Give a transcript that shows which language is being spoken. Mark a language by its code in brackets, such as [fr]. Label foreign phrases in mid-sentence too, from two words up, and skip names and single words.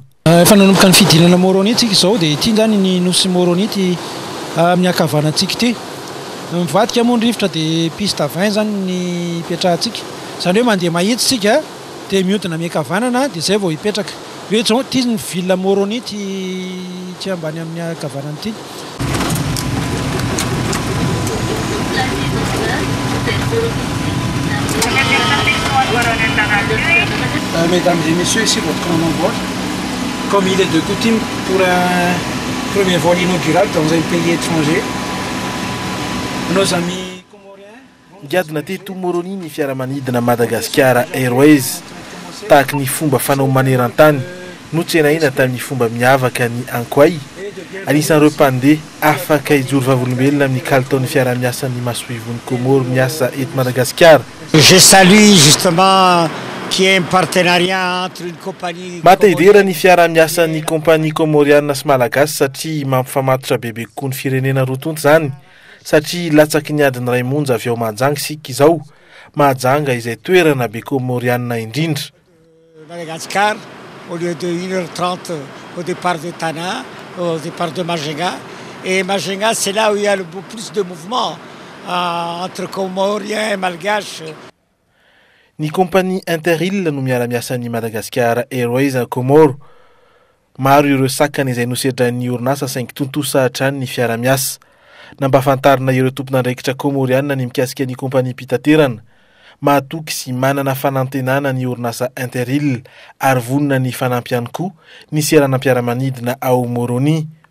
[mg] Efa nanomboka ny fidinana Moroni tsika izao dia ity zany ny nosy Moroni ty amin'ny ankavanantsika ty mivadika moa ny rivotra dia piste 20 zany ny ipetrahantsika zany hoe mandeha mahitsy tsika dia mihodina miankavanana dia zay vao hipetraka hoe zao ty ny ville Moroni ty ambany amin'ny ankavanana ty. [fr] Mesdames et messieurs, ici votre commandant de bord. Comme il est de coutume pour un premier vol inaugural dans un pays étranger, nos amis comoriens. [mg] Giadina teto Moroni ny fiaramanidina Madagascar Airways tahaka ny fomba fanao maneran-tany no tsenaina tamin'ny fomba miavaka ny Ankoay anisan'ireo mpandeha afaka hijoro vavolombelona amin'ny kalitao ny fiara-miasan'ny masoivon'ny Comore miasa eto Madagascar. [fr] Je salue justement qu'il y ait un partenariat entre une compagnie. [mg] Matahidera ny fiara-miasan'ny kompania Comoriana sy Malagasy satria mampifamatotra bebe kokoa ny firenena roa tonto zany satria latsaky ny adiny ray monja avy ao Mahajanga sika izao Mahajanga izay toerana be Comoriana indrindra. [fr] Madagascar au lieu de 1h30 au départ de Tana, au départ de Majunga. Et Majunga, c'est là où il y a le plus de mouvement entre Comoriens et Malgaches. [mg] Ny kompania Interil no miara-miasa ny Madagascar Airways Comore. Maro ireo sakana izay nosedran'ny orinasa saingy tontosa hatrany ny fiara-miasa. Nampahafantarina ireo tompon'andraikitra komoriana ny mikasika ny kompania mpitaterana. Mahatoky sy manana fanantenana ny orinasa Interil ary vonona ny fanampy ihany koa ny seranam-piaramanidina ao Moroni.